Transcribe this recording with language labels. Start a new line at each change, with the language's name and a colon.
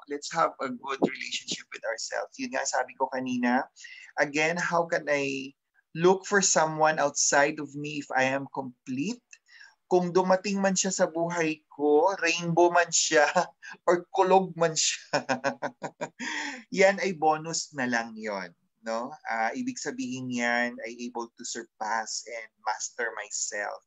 English: Let's have a good relationship with ourselves.
Filipino: Yun nga sabi ko kanina.
English: Again, how can I look for someone outside of me if I am complete?
Filipino: Kung dumating man siya sa buhay ko, rainbow man siya, or kulog man siya, yan ay bonus na lang yon. No? Ibig sabihin yan ay
English: able to surpass and master myself.